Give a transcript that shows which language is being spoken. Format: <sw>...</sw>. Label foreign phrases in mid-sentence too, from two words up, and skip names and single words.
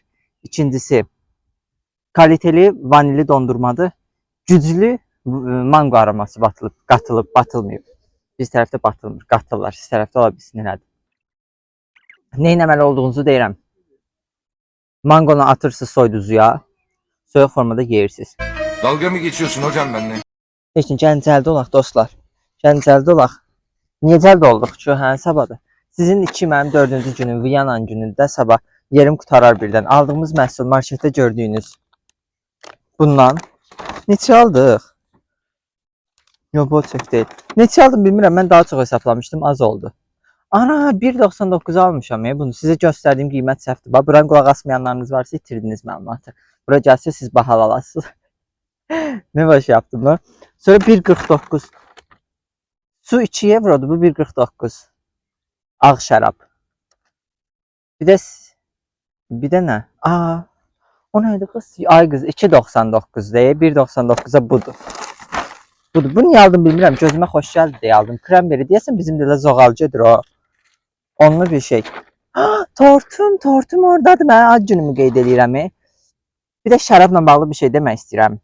<az>İkincisi, kaliteli vanilli dondurmadır. Güclü mango aroması qatılıb, batılmayıb. Biz tərəfdə batılmır, qatırlar. Siz tərəfdə ola bilsin elədir. Nə etməli olduğunuzu deyirəm. Mangonu atırsınız soyduzuya, soyuq formada yeyirsiniz.</az> <tr>Dalga mı geçiyorsun hocam benimle?</tr> <az>Heç nə, gəlin cəldə olaq dostlar. Gəlin cəldə olaq. Niyə cəldə olduq ki? Hə, sabahdır. Sizin 2, mənim 4-cü günüm, Viyanan günündə sabah yerim qutarar birdən. Aldığımız məhsul marketdə gördüyünüz bundan neçə aldıq? Yox, bu çox deyil. Neçə aldım bilmirəm, mən daha çox hesaplamışdım, az oldu. Ana, 1.99 almışam bunu. Sizə göstərdiyim qiymət səhvdir. Buran qulaq asmayanlarınız varsa itirdiniz məlumatı. Bura gəlsə siz bahalı alasınız.</az> <tr>Ne baş yaptım lan? Sonra 1.49.</tr> <az>Su 2 eurodur, bu 1.49. Ağ şərab. Bir də nə?</az> <tr>Aa, o neydi kız? Ay kız 2.99 deyir.</tr> <az>1.99'a budur. Budur. Bunu niye aldım bilmirəm. Gözümə xoş gəldi deyə aldım. Kremberi deyəsən bizim də zoğalcıdır o. Onlu bir şey. Tortum oradadır. Mən ad günümü qeyd edirəm. Bir də şərabla bağlı bir şey demək istəyirəm.</az>